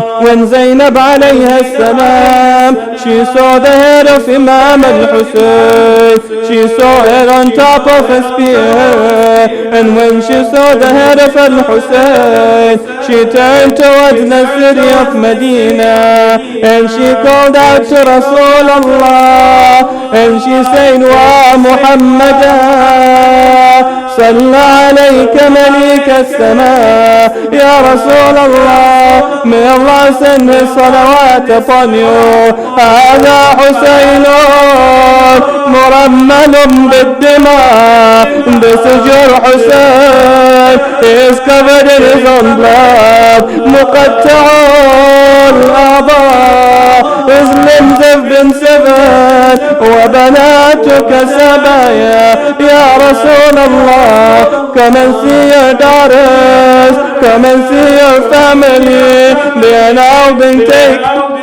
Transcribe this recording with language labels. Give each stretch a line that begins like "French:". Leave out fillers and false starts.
English: when Zainab alayha salam, she saw the head of Imam al-Hussein. She saw it on top of a spear. And when she saw the head of al-Hussein, she turned towards the city of Medina. And she called out to Rasulullah. And she said,
Arabic: Wa Muhammadan, صلى عليك مليك السماء يا رسول الله.
English: May Allah send His salawat upon you.
Arabic: هذا حسين مرمل بالدماء.
English: This is your Hussein. He is covered in his own blood.
Arabic: مقطع الأعضاء.
English: His limbs have been severed.
Arabic: وبناتك سبايا يا رسول الله.
English: Come and see your daughters. Come and see your family. They are now being taken.